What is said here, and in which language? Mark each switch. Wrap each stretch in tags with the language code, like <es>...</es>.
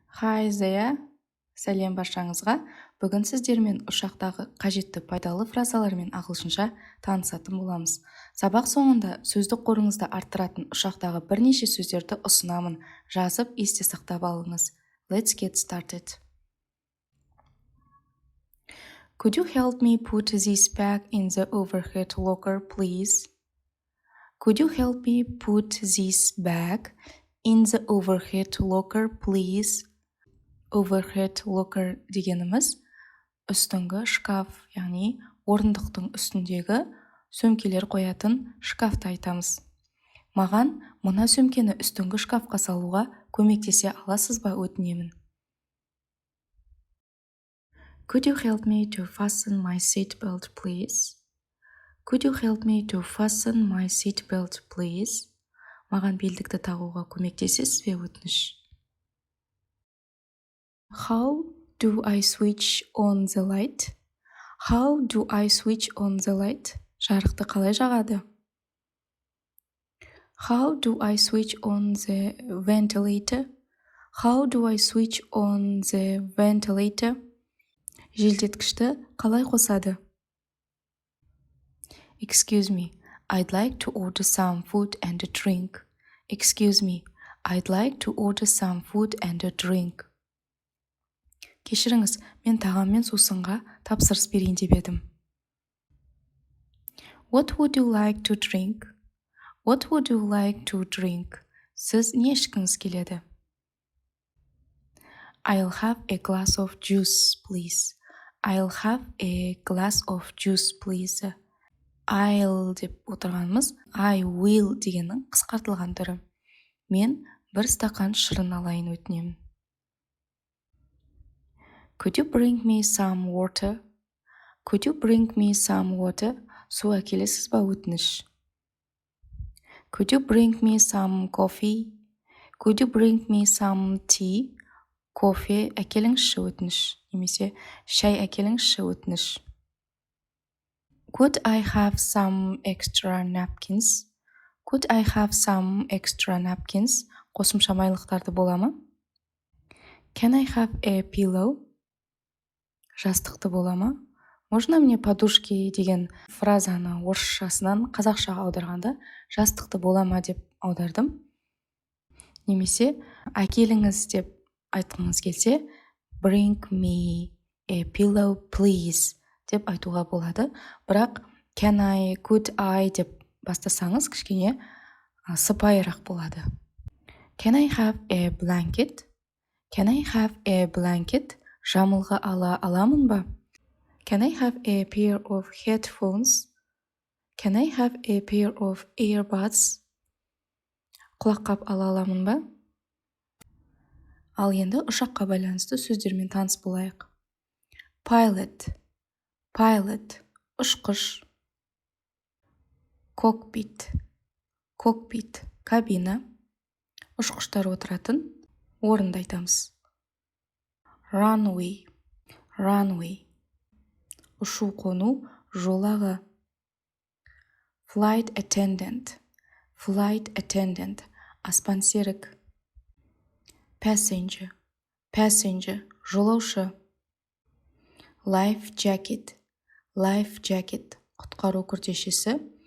<en>Hi there, сәлем баршаңызға.</en> <kk>Бүгін сіздермен ұшақтағы қажетті пайдалы фразалармен ағылшынша танысатын боламыз. Сабақ соңында сөздік қорыңызды арттыратын ұшақтағы бірнеше сөздерді ұсынамын. Жазып, есте сақтап алыңыз.</kk> <en>Let's get started. Could you help me put this bag in the overhead locker, please? Could you help me put this bag in the overhead locker, please?</en> <kk>Overhead locker дегеніміз үстіңгі шкаф, яғни орындықтың үстіндегі сөмкелер қоятын шкафты айтамыз. Маған мына сөмкені үстіңгі шкафқа салуға көмектесе аласыз ба, өтінемін.</kk> <en>Could you help me to fasten my seat belt, please? Could you help me to fasten my seat belt, please?</en> <kk>Маған белдікті тағуға көмектесесіз бе, өтініш?</kk> <en>How do I switch on the light? How do I switch on the light?</en> <kk>Жарықты қалай жағады?</kk> <en>How do I switch on the ventilator? How do I switch on the ventilator?</en> <kk>Желдеткішті қалай қосады?</kk> <en>Excuse me, I'd like to order some food and a drink. Excuse me, I'd like to order some food and a drink.</en> <kk>Кешіріңіз, мен тағам мен сусынға тапсырыс берейін деп едім.</kk> <en>What would you like to drink? What would you like to drink?</en> <kk>Сіз не ішкіңіз келеді?</kk> <en>I'll have a glass of juice, please. I'll have a glass of juice, please.</en> <kk>I'll деп отырғанымыз I will дегеннің қысқартылған түрі. Мен бір стақан шырын алайын, өтінемін.</kk> <en>Could you bring me some water? Could you bring me some water?</en> <kk>Су әкелесіз ба, өтініш?</kk> <en>Could you bring me some coffee? Could you bring me some tea?</en> <kk>Кофе әкеліңізші, өтініш. Немесе шай әкеліңізші, өтініш.</kk> <en>Could I have some extra napkins? Could I have some extra napkins?</en> <kk>Қосымша майлықтарды бола ма?</kk> <en>Can I have a pillow? Жастықты бола ма?</en> <kk>Можно мне подушки деген фразаны орысшасынан қазақшаға аударғанда жастықты бола ма деп аудардым. Немесе әкеліңіз деп айтқыңыз келсе bring me a pillow please деп айтуға болады. Бірақ can I, could I деп бастасаңыз кішкене сыпайырақ болады.</kk> <en>Can I have a blanket? Can I have a blanket?</en> <kk>Жамылғы ала аламын ба?</kk> <en>Can I have a pair of headphones? Can I have a pair of earbuds?</en> <kk>Құлаққап ала аламын ба? Ал енді ұшаққа байланысты сөздермен таныс болайық.</kk> <en>Pilot, pilot, ұшқыш. Cockpit, cockpit, кабина.</en> <kk>Ұшқыштар отыратын орынды айтамыз.</kk> <en>Runway, runway, ұшу-қону жолағы. Flight attendant, flight attendant, аспан серік. Passenger, passenger, жолаушы. Life jacket, life jacket, құтқару күртешесі.</en>